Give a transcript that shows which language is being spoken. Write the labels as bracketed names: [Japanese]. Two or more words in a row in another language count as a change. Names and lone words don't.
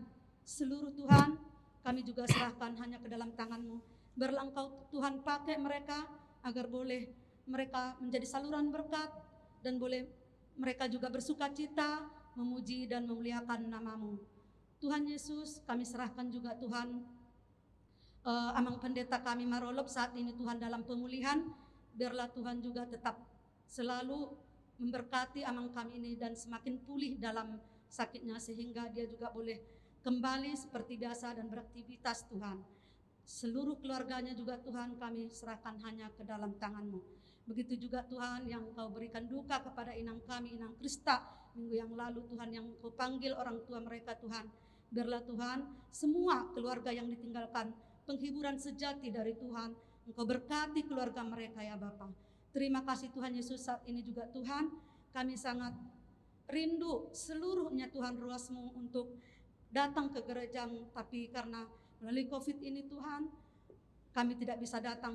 [Indonesian] Seluruh Tuhan kami juga serahkan hanya ke dalam tangan-Mu. Biarlah Engkau Tuhan pakai mereka agar boleh mereka menjadi saluran berkat dan boleh mereka juga bersukacita memuji dan memuliakan nama-Mu. Tuhan Yesus, kami serahkan juga Tuhan amang pendeta kami Marolop saat ini Tuhan dalam pemulihan. Biarlah Tuhan juga tetap selalu memberkati amang kami ini dan semakin pulih dalam sakitnya, sehingga dia juga boleh kembali seperti biasa dan beraktivitas Tuhan. Seluruh keluarganya juga Tuhan kami serahkan hanya ke dalam tangan-Mu. Begitu juga Tuhan yang Engkau berikan duka kepada inang kami, Inang Krista, minggu yang lalu Tuhan, yang Engkau panggil orang tua mereka Tuhan. Biarlah Tuhan semua keluarga yang ditinggalkan penghiburan sejati dari Tuhan, Engkau berkati keluarga mereka ya Bapa. Terima kasih Tuhan Yesus, saat ini juga Tuhan kami sangat rindu seluruhnya Tuhan ruas-Mu untuk datang ke gereja-Mu, tapi karena melalui COVID ini Tuhan kami tidak bisa datang.